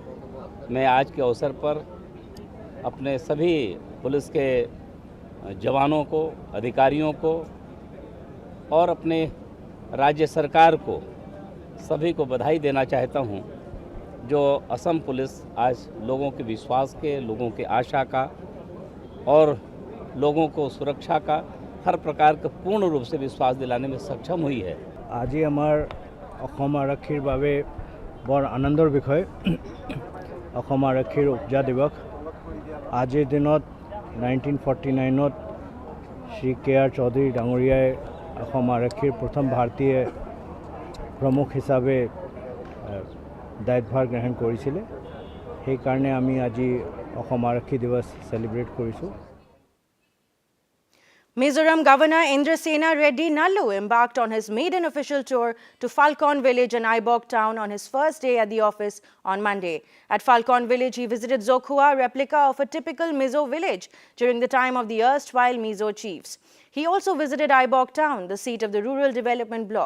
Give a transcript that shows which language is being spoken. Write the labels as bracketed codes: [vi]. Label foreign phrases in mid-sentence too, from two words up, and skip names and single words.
[hi] मैं आज के अवसर पर अपने सभी पुलिस के जवानों को, अधिकारियों को और अपने राज्य सरकार को सभी को बधाई देना चाहता हूं, जो असम पुलिस आज लोगों के विश्वास के, लोगों के आशा का और लोगों को सुरक्षा का हर प्रकार का पूर्ण रूप से विश्वास दिलाने में सक्षम हुई है। [as] আজি আমাৰ অসম আৰক্ষীৰ বাবে বৰ আনন্দৰ বিষয়। অসম আৰক্ষীৰ উপজা দিৱস আজিৰ দিনত 1949ত শ্ৰী কে.আৰ. চৌধুৰী ডাঙৰীয়াই অসম আৰক্ষীৰ প্ৰথম ভাৰতীয় প্ৰমুখ হিচাপে দায়িত্বভাৰ গ্ৰহণ কৰিছিলে সেইকাৰণে আমি আজি অসম আৰক্ষী দিৱস সেলিব্ৰেট কৰিছোঁ [en] Mizoram Governor Indrasena Reddy Nallu embarked on his maiden official tour to Falcon Village and Ibok Town on his first day at the office on Monday. At Falcon Village, he visited Zokhua, replica of a typical Mizo village during the time of the erstwhile Mizo chiefs. He also visited Ibok Town, the seat of the Rural Development Block.